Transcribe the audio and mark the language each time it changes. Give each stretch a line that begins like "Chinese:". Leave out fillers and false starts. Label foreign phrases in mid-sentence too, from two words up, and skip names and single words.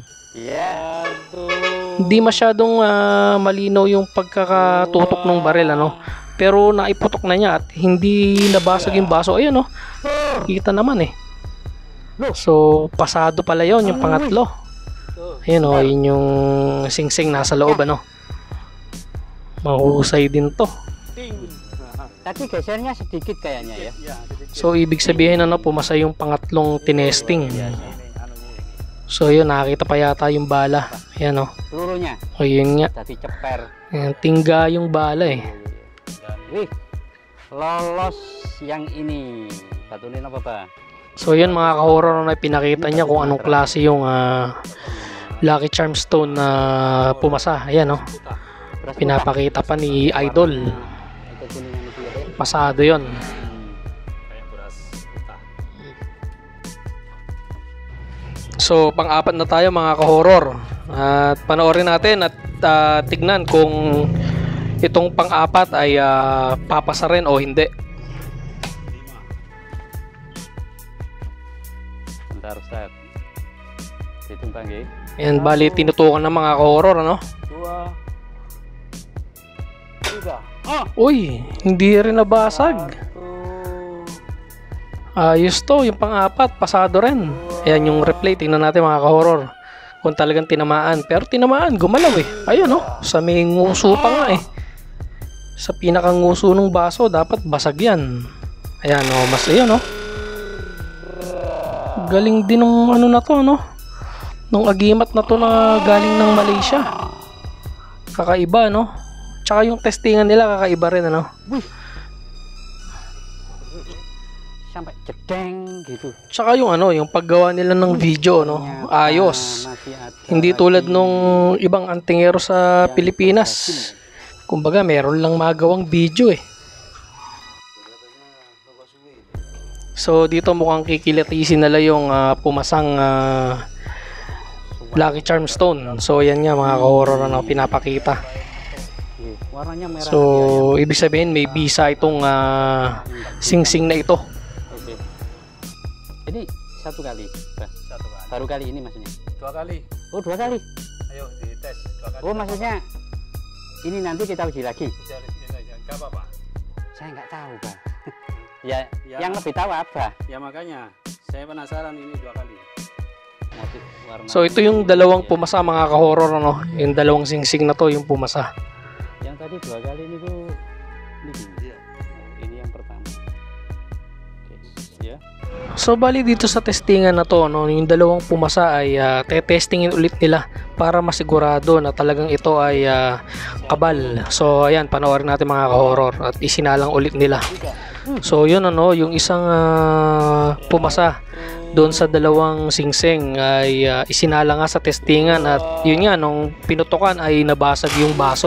Filipino: Hindi masyadong malinaw yung pagkakatutok ng baril pero naiputok na niya at hindi nabasag yung baso. Ayun kita naman So pasado pala yon yung pangatlo. Ayun yun yung singsing nasa loob Mahusay din to.
Indonesian: tadi gesernya sedikit kayaknya ya.
Filipino: So ibig sabihin pumasa yung pangatlong tinesting. So yun, nakakita pa yata yung bala. Ayan
Indonesian: Pelurunya.
Filipino: O yun nga.
Indonesian: Tadi ceper.
Filipino: Ayan, tingga yung bala
Indonesian: Wih, lolos yang ini. Batunin apa, Pak?
Filipino: So yun mga ka-horror na pinakita niya kung anong klase yung Lucky Charm Stone na pumasa. Ayan, no? Pinapakita pa ni Idol. Pasado yon. So, pang-apat na tayo mga ka-horror. At panoorin natin at tignan kung itong pang-apat ay papasa rin o hindi.
Indonesian: Bentar Ustaz. Ditimbang ya.
Filipino: Ayan, bali tinutukan ng mga ka-horror, ano? 2, 3. Uy, hindi rin nabasag. Ayos to, yung pang-apat, pasado rin. Ayan yung replay, tingnan natin mga ka-horror. Kung talagang tinamaan. Pero tinamaan, gumalaw eh. Ayun, no? Sa may nguso pa nga eh. Sa pinakanguso ng baso, dapat basag yan. Ayan, no? Mas ayun, no? Galing din ng ano na to, no? Nung agimat na to na galing ng Malaysia. Kakaiba, no? Tsaka yung testingan nila kakaiba rin, ano?
Indonesian: Sampai jedeng gitu.
Filipino: Tsaka yung ano, yung paggawa nila ng video, no? Ayos. Hindi tulad nung ibang antingero sa Pilipinas. Kumbaga, meron lang magawang video eh. So dito mukhang kikilatisin nila yung pumasang Lucky Charm Stone. So yan nga mga ka-horror na pinapakita.
Indonesian: Warnanya merah.
Filipino: So ibig sabihin may bisa itong sing-sing na ito.
Indonesian: Oke. Ini satu kali, Bas. Satu kali. Baru kali ini maksudnya. 2 kali. Oh, 2 kali. Ayo dites 2 kali. Oh, maksudnya ini nanti kita uji lagi. Enggak apa-apa. Saya nggak tahu, Pak. Ya, yang lebih tahu apa? Ya makanya saya penasaran ini 2 kali. Motif warna.
Filipino: So ito yung dalawang pumasa mga ka-horror, ano? Yung dalawang sing-sing na to yung pumasa.
Indonesian: Yang tadi 2 kali ini tuh ini. Oh, ini yang pertama. Oke, ya.
Filipino: So bali dito sa testingan na to, no, yung dalawang pumasa ay te-testingin ulit nila para masigurado na talagang ito ay kabal. So ayan, panoorin natin mga ka-horror at isinalang ulit nila. So yun, ano, yung isang pumasa doon sa dalawang singsing ay isinala nga sa testingan at yun nga, nung pinutukan ay nabasag yung baso.